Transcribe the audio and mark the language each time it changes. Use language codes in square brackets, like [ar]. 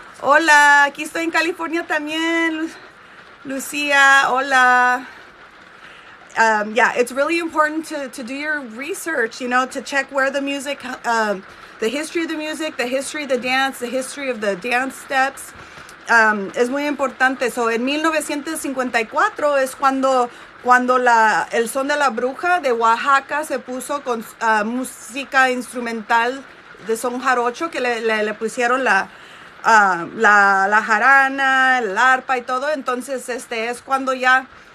[es] Hola, aquí estoy en California también. Lucia, hola. [en] Yeah, it's really important to do your research, you know, to check where the music, the history of the music, the history of the dance, the history of the dance steps. [es] Es muy importante. So, en 1954 es cuando el son de la bruja de Oaxaca se puso con música instrumental de son jarocho, que le pusieron la jarana, el arpa y todo. Entonces es cuando ya